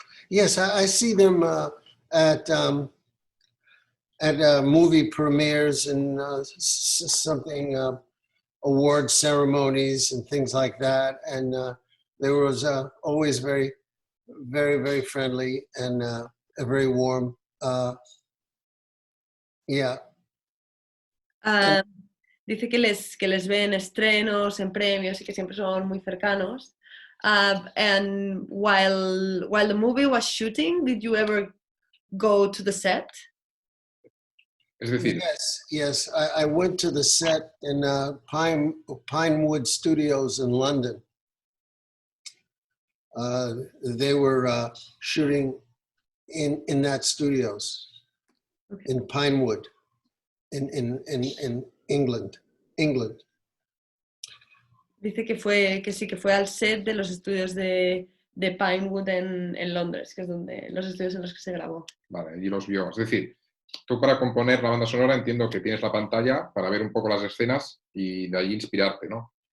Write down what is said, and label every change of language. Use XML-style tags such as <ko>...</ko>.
<en>Yes, I see them at movie premieres and something award ceremonies and things like that, and they was always very, very, very friendly and very warm. Yeah.</en> <es>Dice que les ve en estrenos, en premios y que siempre son muy cercanos.</es> <en>And while the movie was shooting, did you ever go to the set?</en> <es>Es decir,</es> <en>Yes. I went to the set in Pinewood Studios in London. They were shooting in that studios, okay, in Pinewood, in England.</en> <es>Dice que sí que fue al set de los estudios de Pinewood en Londres, que es donde los estudios en los que se grabó. Vale, y los vio. Es decir, tú para componer la banda sonora entiendo que tienes la pantalla para ver un poco las escenas y de ahí inspirarte, ¿no?</es>